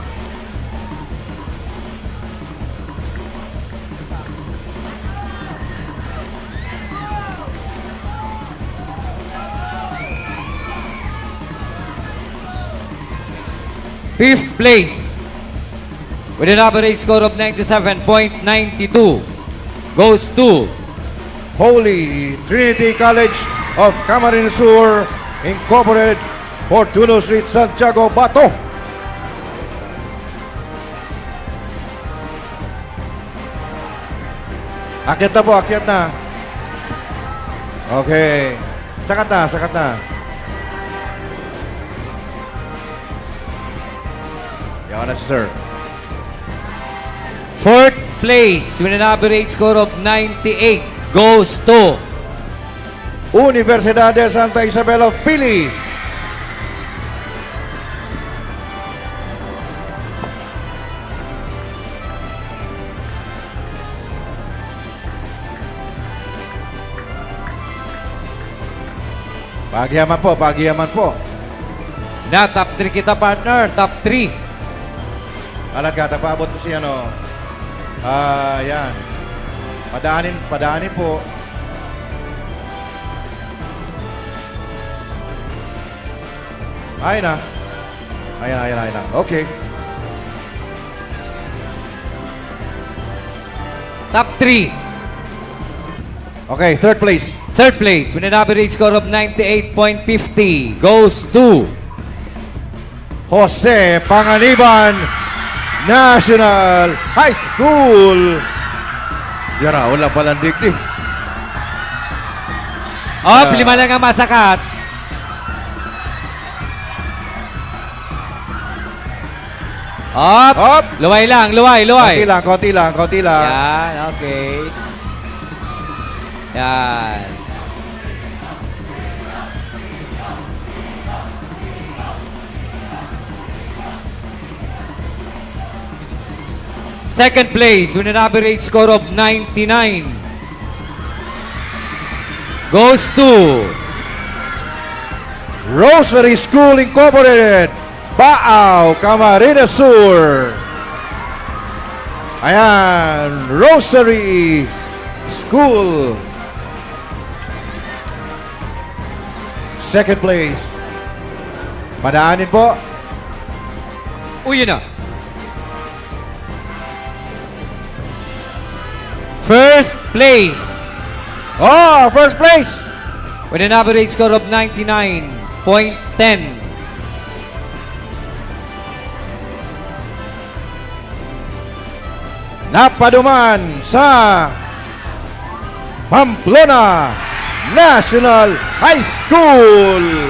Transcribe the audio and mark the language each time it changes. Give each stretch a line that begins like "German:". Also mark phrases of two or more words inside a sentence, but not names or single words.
English: fifth place with an average score of 97.92 goes to Holy Trinity College of Camarines Sur Incorporated, Fortuno Street, Santiago, Bato.
Filipino: Akyat na po, akyat na.
Bikol: Okay. Sakat na, sakat na. Yawan na si sir.
English: fourth place with an average score of 98 goes to Universidad de Santa Isabel of Pili.
Bikol: Pagiyaman po, pagiyaman po. Na
English: top 3
Bikol: kita, partner.
English: Top 3.
Bikol: Alaga, paabot si ano. Yan.
Filipino: Padaanin po. Ayun na. Ayun na.
English: Okay. Top 3. Okay, third place. Third place with an average score of 98.50 goes to Jose Panganiban National High School.
Bikol: Yara, wala palang digdi. Lima lang ang masakat.
English: Up.
Bikol: Luway lang, luway.
Filipino: Konti lang. Yan, okay. Yan.
English: Second place with an average score of 99 goes to Rosary School Incorporated, Baaw, Camarines Sur.
Filipino: Ayan, Rosary School.
English: Second place.
Filipino: Padaanin po. Uy, yun na.
English: First place. First place. With an average score of 99.10.
Bikol: Napaduman sa Pamplona National High School.